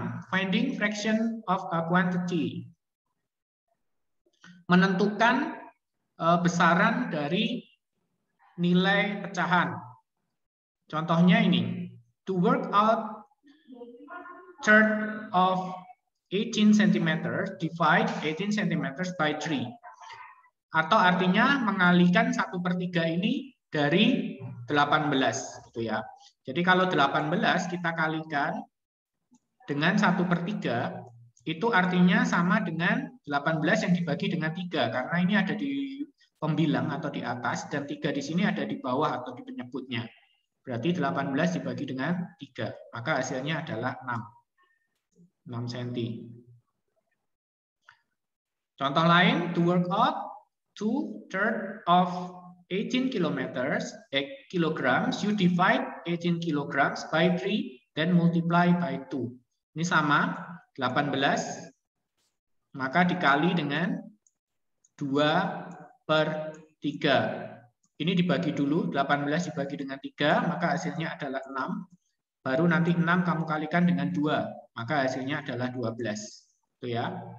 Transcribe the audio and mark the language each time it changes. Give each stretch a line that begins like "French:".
English: Finding fraction of a quantity.
Indonesian: Menentukan besaran dari nilai pecahan. Contohnya ini.
English: To work out third of 18 cm, divide 18 cm by 3.
Indonesian: Atau artinya mengalihkan 1/3 ini dari 18. Gitu ya. Jadi kalau 18 kita kalikan dengan 1/3, itu artinya sama dengan 18 yang dibagi dengan 3. Karena ini ada di pembilang atau di atas, dan 3 di sini ada di bawah atau di penyebutnya. Berarti 18 dibagi dengan 3. Maka hasilnya adalah 6 cm. Contoh lain,
English: to work out 2/3 of 18 kilograms, you divide 18 kilograms by 3, then multiply by 2.
Indonesian: Ini sama, 18, maka dikali dengan 2/3. Ini dibagi dulu, 18 dibagi dengan 3, maka hasilnya adalah 6. Baru nanti 6 kamu kalikan dengan 2, maka hasilnya adalah 12. Itu ya.